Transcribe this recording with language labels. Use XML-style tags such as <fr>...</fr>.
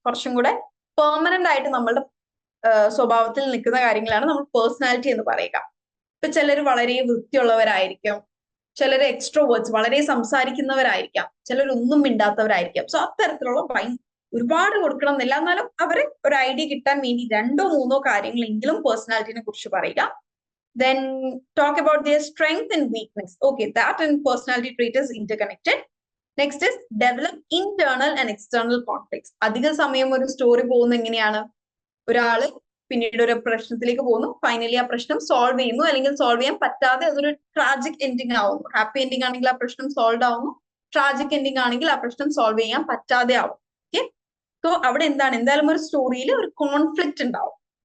<ml>കുറച്ചും കൂടെ പെർമനന്റ് ആയിട്ട് നമ്മളുടെ സ്വഭാവത്തിൽ നിൽക്കുന്ന കാര്യങ്ങളാണ് നമ്മൾ പേഴ്സണാലിറ്റി എന്ന് പറയുക. ഇപ്പൊ ചിലർ വളരെ വൃത്തിയുള്ളവരായിരിക്കും, ചിലർ എക്സ്ട്രോവേർട്സ് വളരെ സംസാരിക്കുന്നവരായിരിക്കാം, ചിലരൊന്നും മിണ്ടാത്തവരായിരിക്കാം. സോ അത്തരത്തിലുള്ള ഒരുപാട് കൊടുക്കണം എന്നില്ല, എന്നാലും അവരെ ഒരു ഐഡിയ കിട്ടാൻ വേണ്ടി 2 or 3 കാര്യങ്ങളെങ്കിലും പേഴ്സണാലിറ്റിനെ കുറിച്ച് പറയുക.</ml> <en>Then talk about their strength and weakness. Okay, that and personality trait is interconnected. Next is develop internal and external conflicts.</en> <ml>അധിക സമയം ഒരു സ്റ്റോറി പോകുന്ന എങ്ങനെയാണ്, ഒരാള് പിന്നീട് ഒരു പ്രശ്നത്തിലേക്ക് പോകുന്നു, ഫൈനലി ആ പ്രശ്നം സോൾവ് ചെയ്യുന്നു, അല്ലെങ്കിൽ സോൾവ് ചെയ്യാൻ പറ്റാതെ അതൊരു ട്രാജിക് എൻഡിങ് ആവുന്നു. ഹാപ്പി എൻഡിങ് ആണെങ്കിൽ ആ പ്രശ്നം സോൾവ് ആവുന്നു, ട്രാജിക് എൻഡിങ് ആണെങ്കിൽ ആ പ്രശ്നം സോൾവ് ചെയ്യാൻ പറ്റാതെ ആവും. ഓക്കെ, സോ അവിടെ എന്താണ്, എന്തായാലും ഒരു സ്റ്റോറിയിൽ ഒരു കോൺഫ്ലിക്റ്റ് ഉണ്ടാവും.</ml>